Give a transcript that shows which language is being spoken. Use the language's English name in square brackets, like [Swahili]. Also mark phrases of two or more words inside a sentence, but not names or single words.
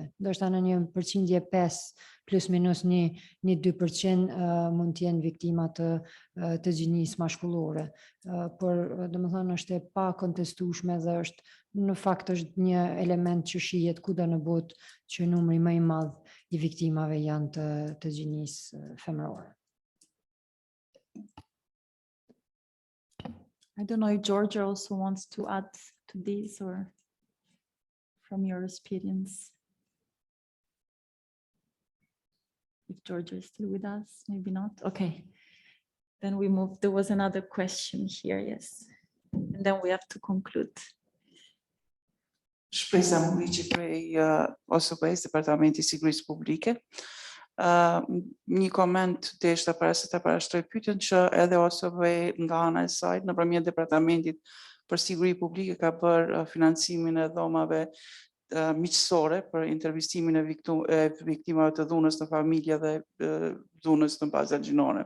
[Albanian] Ndoshta në një përqindje 5 plus minus 1-2% mund të jenë viktima të gjinisë mashkullore. Por domethënë është e pa kontestueshme dhe është në fakt është një element që shihet kudo në botë që numri më I madh I viktimave janë të gjinisë femërore. [English] I don't know if Georgia also wants to add to this or from your experience. If Georgia is still with us, maybe not. Okay, then we move. There was another question here, yes. And then we have to conclude. [Albanian] Shpresa Muriqi prej OSBE-s, Departamenti I Sigurisë Publike. Një koment deshta para se ta parashtroj pyetjen që edhe OSBE nga ana e saj nëpërmjet Departamentit për Siguri Publike ka bërë financimin e dhomave miqësore për intervistimin e viktimave të dhunës në familje dhe dhunës në baza gjinore.